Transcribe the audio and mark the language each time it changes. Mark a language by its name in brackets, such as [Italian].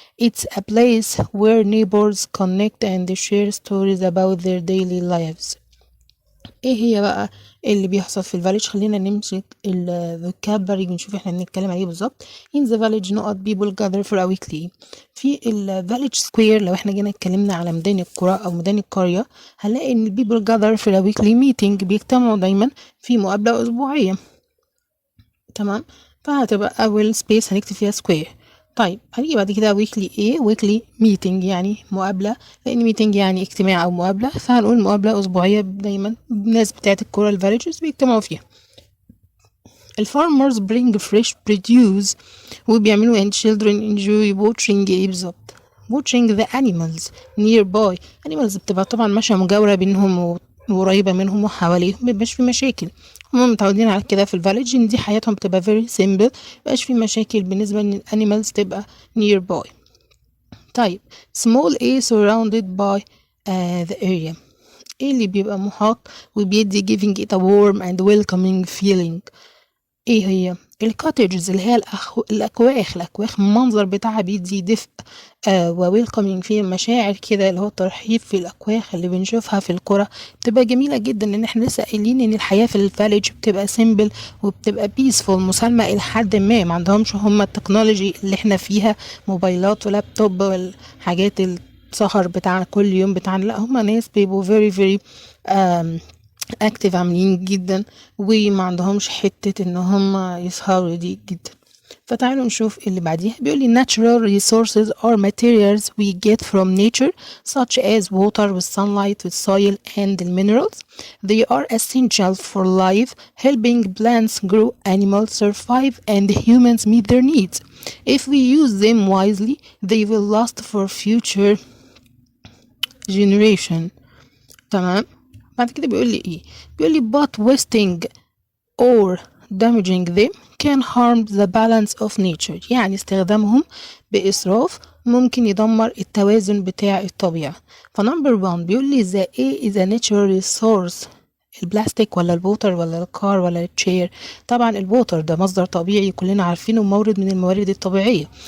[English] It's a place where neighbors connect and share stories about their daily lives. [Arabic] ايه هي بقى اللي بيحصل في الفاليج؟ خلينا نمسك الفوكابلري ونشوف احنا بنتكلم عليه بالظبط. [English] in the village نقط people gather for a weekly. [Arabic] في الفاليج سكوير لو احنا جينا اتكلمنا على ميدان القرى او ميدان القرية هنلاقي ان [English] people gather for a weekly meeting، [Arabic] بيجتمعوا دايما في مقابلة اسبوعية. تمام، فهتبقى اول سبيس هنكتب فيها سكوير. طيب هنيجي بعد كده ويكلي ايه؟ ويكلي ميتنج يعني مقابلة، لان ميتنج يعني اجتماع او مقابلة، فهنقول مقابلة اسبوعية دايما الناس بتاعت الكورة الفاليجز بيجتمعوا فيها. [English] الفارمرز bring fresh produce وبيعملوا and children enjoy watching [Arabic] ايه بالظبط؟ [English] watching the animals nearby. [Arabic] animals بتبقى طبعا ماشية مجاورة بينهم وقريبة منهم وحواليهم، مبيبقاش في مشاكل. هم متعودين على كده في الفاليج ان دي حياتهم بتبقى [English] very simple، [Arabic] مبيبقاش في مشاكل بالنسبة ان الانيمالز تبقى nearby. [English] طيب small a surrounded by the area. [Arabic] ايه اللي بيبقى محاط وبيدي [English] giving it a warm and welcoming feeling؟ [Arabic] ايه هي؟ الكوتجز اللي هي الأكواخ المنظر بتاعها بيدي دفء وويلكمينج، فيه مشاعر كده اللي هو الترحيب في الأكواخ اللي بنشوفها في القرى بتبقى جميلة جدا، لأن احنا لسه قايلين إن الحياة في الفاليج بتبقى سيمبل وبتبقى بيسفول مسالمة إلى حد ما عندهمش هما التكنولوجي اللي احنا فيها موبايلات ولابتوب والحاجات السهر بتاعنا كل يوم بتاعنا، لا هما ناس بيبقوا very اكتف عاملين جدا وما عندهمش حتة ان هم يسهروا دي جدا. فتعالوا نشوف اللي بعديها. بيقول لي [English] natural resources are materials we get from nature such as water with sunlight with soil and the minerals. They are essential for life, helping plants grow, animals survive and humans meet their needs. If we use them wisely they will last for future generation. [Arabic] تمام. بعد كده بيقول لي [English] ايه؟ بيقول لي but wasting or damaging them can harm the balance of nature. [Arabic] يعني استخدامهم بإسراف ممكن يدمر التوازن بتاع الطبيعة. فنمبر 1 بيقول لي [English] the A is a natural resource [Arabic] البلاستيك ولا الووتر ولا الكار ولا التشير؟ طبعا الووتر ده مصدر طبيعي كلنا عارفينه، مورد من الموارد الطبيعية.